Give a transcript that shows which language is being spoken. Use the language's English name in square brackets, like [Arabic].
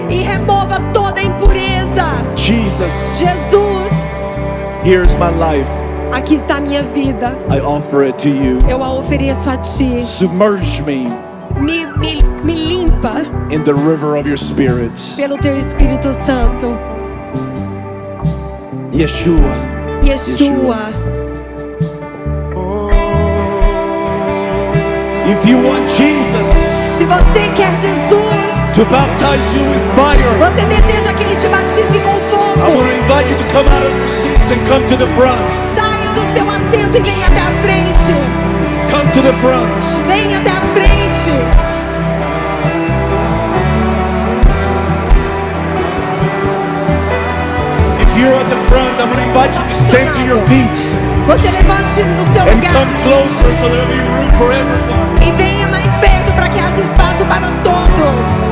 [Portuguese] E remova toda a impureza. [English] Jesus, [Portuguese] Jesus, [English] here's my life. [Portuguese] aqui está a minha vida. [English] I offer it to you. [Portuguese] Eu a ofereço a ti. [English] Submerge me [Portuguese] Me limpa [English] in the river of your spirit. [Portuguese] pelo teu Espírito Santo. [English] Yeshua. [Portuguese] Yeshua. [English] If you want Jesus [Portuguese] Se você quer Jesus, [English] to baptize you with fire, [Portuguese] você deseja que Ele te batize com [English] I [Portuguese] fogo, [English] want to invite you to come out of your seat and come to the front. [Portuguese] saia do seu assento e venha até a frente. [English] Come to the front. [Portuguese] Venha até a frente. [English] If you're at the front, I'm going to invite you to stand to your feet. [Portuguese] Você levante no seu [English] And [Portuguese] lugar [English] come closer so there'll be room for everyone. [Portuguese] e venha mais perto para que haja espaço para todos.